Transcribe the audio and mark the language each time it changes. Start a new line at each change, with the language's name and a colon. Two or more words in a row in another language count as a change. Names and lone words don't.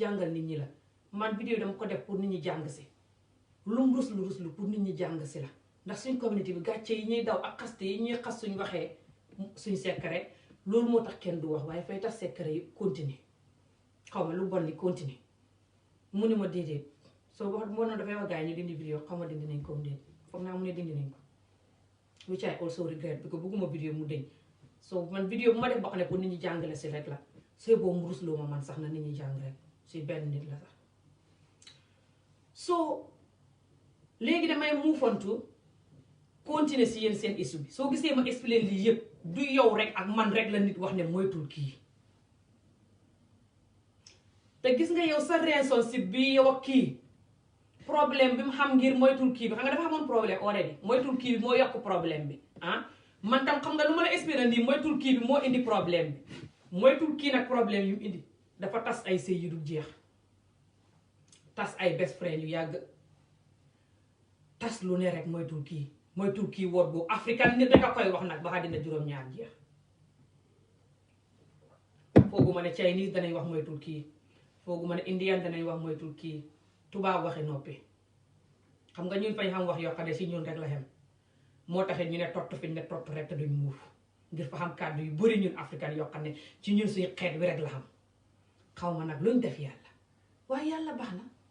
Wolof: jàngal nit ñi la man vidéo bi dama ko def pour nit ñi jàng si lum ruslu pour nit ñi jàng si la ndax suñ communauté bi gàcce yi ñuy daw ak xaste yi ñuy xas suñ waxee suñ secret loolu moo tax kenn du wax waaye fay tax secret yi continuer xaw ma lu bon li continuer mu ne ma déedéet soo wax moo noonu dafay wax gars yi ñu dindi vidéo xaw ma dindi nañ ko déet foog naa mu ne dindi nañ ko
English: which I also regret because
Wolof: bëgguma vidéo mu deñ so man vidéo bu ma def boo xam ne pour nit ñi jàngale si rek la sooy boobu mu rusloo ma man sax na nit ñi jàng rek si benn nit la sax so léegi damay muufantu continuer si yéen seen issue bi soo gisee ma expliqué lii yëpp du yow rek ak man rek la nit wax ne moytul kii te gis nga yow sa relationship bi yow ak kii problème bi mu xam ngir moytul kii bi xam nga dafa amoon problème already moytul kii bi moo yokk problème bi man tam xam nga lu ma la expliqué nii moytul kii bi moo indi problème bi moytul kii nag problème yu mu indi dafa tas ay sëy yu du jeex tas ay
English: best friend
Wolof: yu yàgg tas lu ne rek moytul kii woot boobu africain nit rek a koy wax nag ba xa dina juróom-ñaar jeex fooguma ne Chinese danañ wax moytul kii fooguma ne Indian danañ wax moytul kii tubaab waxi noppi xam nga ñun fañ xam wax yoo xam ne si ñun rek la xem moo taxit ñu ne tott fi ñu ne tott rek te duñ muuf ngir fa xam kàddu yu bëri ñun africain yoo xam ne ci ñun suñu xeet wi rek la xam xaw ma nag luñ def yàlla waaye yàlla baax na